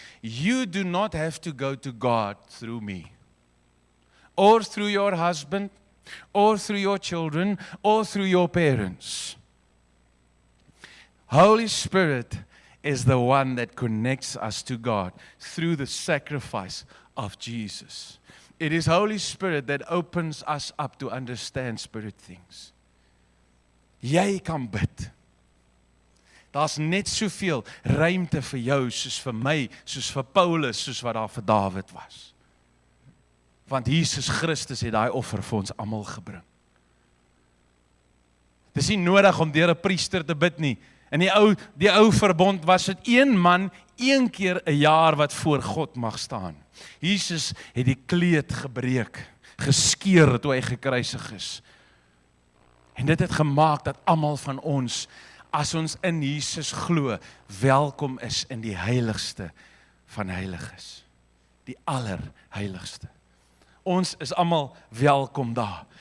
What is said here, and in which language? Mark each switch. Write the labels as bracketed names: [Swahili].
[English] You do not have to go to God through me, or through your husband, or through your children, or through your parents. Holy Spirit is the one that connects us to God through the sacrifice of Jesus. It is Holy Spirit that opens us up to understand spirit things. [Afrikaans] Jy kan bid. Daar's net soveel ruimte vir jou, soos vir my, soos vir Paulus, soos wat daar vir Dawid was. Want Jesus Christus het daai offer vir ons almal gebring. Dis nie nodig om deur 'n priester te bid nie. In die ou verbond was dit een man, een keer 'n jaar wat voor God mag staan. Jesus het die kleed gebreek, geskeur toe hy gekruisig is. En dit het gemaak dat almal van ons, as ons in Jesus glo, welkom is in die heiligste van heiliges. Die allerheiligste. Ons is almal welkom daar.